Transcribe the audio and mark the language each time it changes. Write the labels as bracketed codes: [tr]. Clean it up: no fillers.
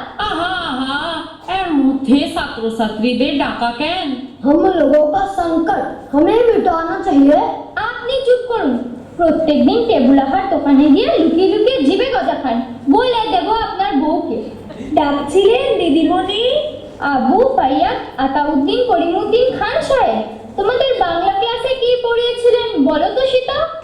[bn] আহা আহা, এর মধ্যে ছাত্রছাত্রীদের ডাকা কেন? [hi] हम लोगों का संकट हमें मिटाना चाहिए। [bn] আপনি চুপ করুন। প্রত্যেকদিন টেবিল আহার দোকানে গিয়ে লুকিয়ে লুকিয়ে জিভে গজা খান, বলে দেব আপনার বউকে। ডাকছিলেন দিদিমণি? আবু ফাইয়াদ আতাউদ্দিন করিমউদ্দিন খান সাহেব, তোমাদের বাংলা ক্লাসে কি পড়িয়েছিলেন বলো তো সীতা?